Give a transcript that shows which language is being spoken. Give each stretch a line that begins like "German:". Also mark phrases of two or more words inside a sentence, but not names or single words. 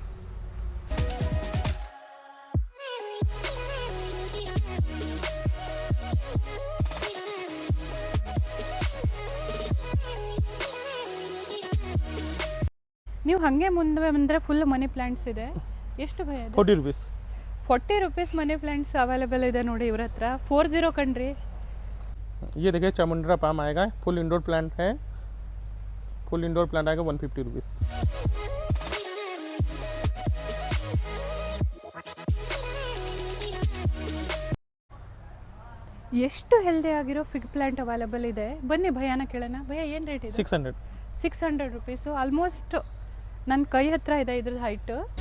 Kannada: ನೀವು ಹಾಗೆ ಮುಂದೆ ಬಂದರೆ
English: full money plants
Kannada: ಇದೆ. ಎಷ್ಟು ಭಯ ಇದೆ?
English: 40 रुपीस.
Kannada: 40 ರುಪೀಸ್
English: money plants available
Kannada: ಇದೆ ನೋಡಿ ಇವ್ರ ಹತ್ರ. 40 ಕಣ್ರಿ.
Hindi: ये देखिए चामुंडा पाम आएगा,
English: full indoor plant
Hindi: है.
English: full indoor plant
Hindi: आएगा 150 रुपीस.
Kannada: ಎಷ್ಟು ಹೆಲ್ದಿ ಆಗಿರೋ
English: fig plant available
Kannada: ಇದೆ. ಬನ್ನಿ ಭಯಾನ ಕೇಳೋಣ. ಭಯ ಏನು ರೇಟ್ ಇದೆ? 600. 600 ರುಪೀಸು. ಆಲ್ಮೋಸ್ಟ್ ನನ್ನ ಕೈ ಹತ್ರ ಇದೆ ಇದ್ರ ಹೈಟ್.